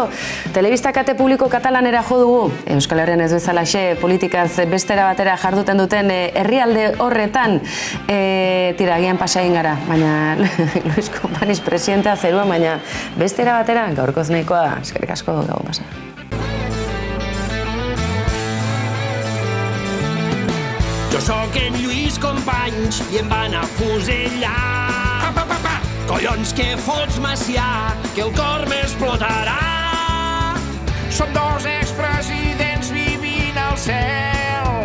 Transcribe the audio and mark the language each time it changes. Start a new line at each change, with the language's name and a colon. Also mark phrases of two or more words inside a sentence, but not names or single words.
Basque: Telebista kate publiko katalanera jo dugu. Euskal Herrian ez bezalaxe politikaz bestera batera jarduten duten herrialde horretan. Tira, agian pasa egin gara, baina Luis Konpainiz presidentea zeruan, baina bestera batera gaurkoz nahikoa, eskerrik asko gau pasa.
Catalan: Jo sóc en Lluís Companys i em van afusellar. Collons, que fots, Macià, que el cor m'explotarà. Som dos expresidents vivint al cel.